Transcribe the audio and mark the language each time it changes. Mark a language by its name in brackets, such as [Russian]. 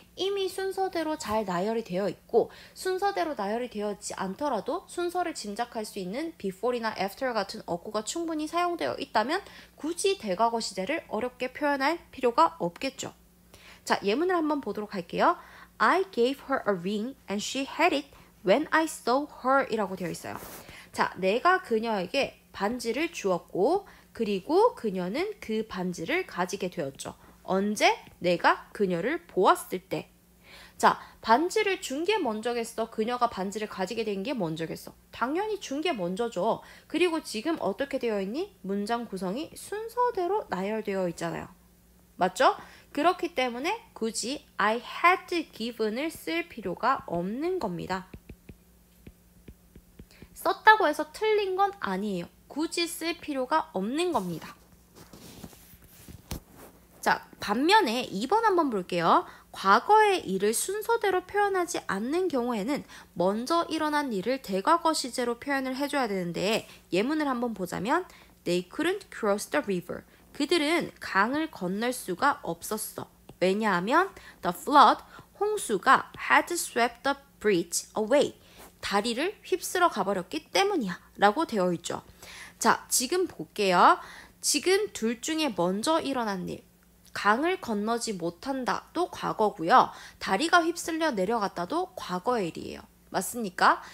[Korean] 이미 순서대로 잘 나열이 되어 있고 순서대로 나열이 되어 있지 않더라도 순서를 짐작할 수 있는 before이나 after 같은 어구가 충분히 사용되어 있다면 굳이 대과거 시제를 어렵게 표현할 필요가 없겠죠. 자, 예문을 한번 보도록 할게요. [English] I gave her a ring and she had it when I saw her [Korean] 이라고 되어 있어요. 자, 내가 그녀에게 반지를 주었고 그리고 그녀는 그 반지를 가지게 되었죠. 언제? 내가 그녀를 보았을 때. 자, 반지를 준 게 먼저겠어? 그녀가 반지를 가지게 된 게 먼저겠어? 당연히 준 게 먼저죠. 그리고 지금 어떻게 되어 있니? 문장 구성이 순서대로 나열되어 있잖아요. 맞죠? 그렇기 때문에 굳이 [English] I had given [Korean] 을 쓸 필요가 없는 겁니다. 썼다고 해서 틀린 건 아니에요. 굳이 쓸 필요가 없는 겁니다. 자, 반면에 2번 한번 볼게요. 과거의 일을 순서대로 표현하지 않는 경우에는 먼저 일어난 일을 대과거 시제로 표현을 해줘야 되는데 예문을 한번 보자면 [English] They couldn't cross the river. [Korean] 그들은 강을 건널 수가 없었어. 왜냐하면 [English] the flood, [Korean] 홍수가 [English] had swept the bridge away. [Korean] 다리를 휩쓸어 가버렸기 때문이야 라고 되어 있죠. 자, 지금 볼게요. 지금 둘 중에 먼저 일어난 일, 강을 건너지 못한다도 과거고요. 다리가 휩쓸려 내려갔다도 과거의 일이에요. 맞습니까?